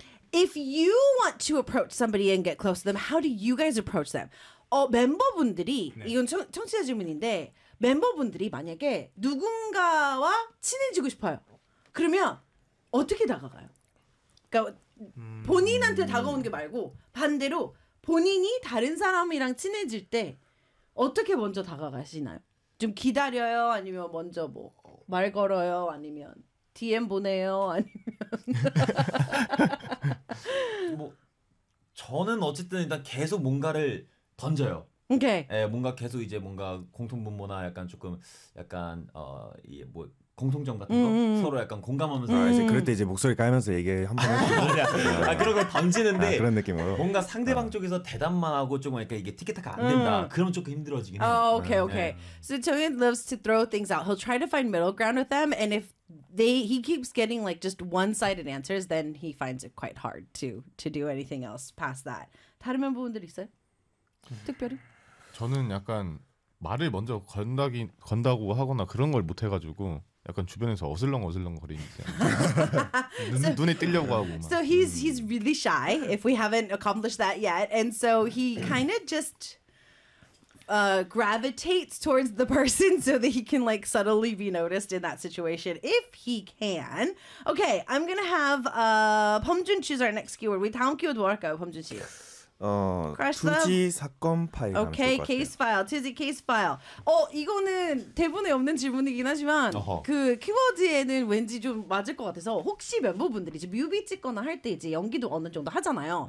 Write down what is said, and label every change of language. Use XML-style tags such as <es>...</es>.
<en>If you want to approach somebody and get close to them, how do you guys approach them?</en> <ko>멤버분들이 네. 이건 청취자 질문인데 멤버분들이 만약에 누군가와 친해지고 싶어요. 그러면 어떻게 다가가요? 그러니까 본인한테 다가오는 게 말고 반대로 본인이 다른 사람이랑 친해질 때 어떻게 먼저 다가가시나요? 좀 기다려요? 아니면 먼저 뭐 말 걸어요? 아니면 DM 보내요? 아니면 뭐 저는 어쨌든 일단 계속 뭔가를 던져요.</ko> <en>오케이. Okay.</en> <ko>예, 뭔가 계속 이제 뭔가 공통분모나 약간 조금 약간 이뭐 공통점 같은 거 서로 약간 공감하면서 이제 그럴 때 이제 목소리 깔면서 얘기 한번 해주세요. 아 그런 걸 던지는데 그런 느낌으로 뭔가 상대방 쪽에서 대답만 하고 조금 약간 이게 티키타카 안 된다. 그럼 조금 힘들어지긴 해.</ko> <en>아 오케이 오케이. So Taehyun loves to throw things out. He'll try to find middle ground with them, and if they he keeps getting like just one-sided answers, then he finds it quite hard to do anything else past that.</en> <ko>다른 멤버분들 있어요? 특별히? 저는 약간 말을 먼저 건다고 하거나 그런 걸 못 해가지고. 약간 주변에서 어슬렁 어슬렁 거리니까 눈에 띄려고 하고. 막.</ko> <en>So he's really shy. If we haven't accomplished that yet, and so he kind of just gravitates towards the person so that he can like subtly be noticed in that situation if he can. Okay, I'm gonna have Pumjun choose our next keyword.</en> <ko>우리 다음 키워드 뭘까요, 펌준 씨? 투지 사건 파일.</ko> <en>Okay, case file. 투지 case file.</en> <ko>이거는 대본에 없는 질문이긴 하지만 그 키워드에는 왠지 좀 맞을 것 같아서 혹시 멤버분들이 이제 뮤비 찍거나 할 때 이제 연기도 어느 정도 하잖아요.</ko>